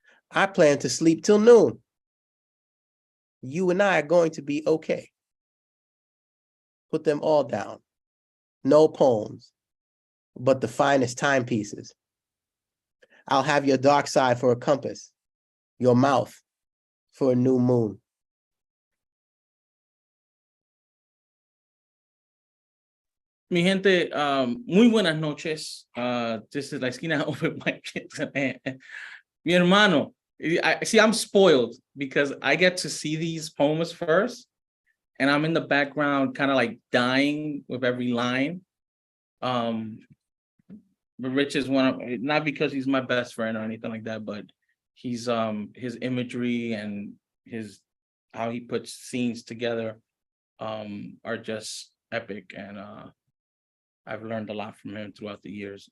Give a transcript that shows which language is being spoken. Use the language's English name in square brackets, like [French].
[English] I plan to sleep till noon. You and I are going to be okay. Put them all down. No poems, but the finest timepieces. I'll have your dark side for a compass, your mouth for a new moon. [Spanish] Mi gente, muy buenas noches. [English] This is La Esquina Open Mic. [Spanish] Mi hermano, [English] see, I'm spoiled because I get to see these poems first, and I'm in the background kind of like dying with every line. But Rich is one of, not because he's my best friend or anything like that, but he's his imagery and his how he puts scenes together are just epic, and I've learned a lot from him throughout the years.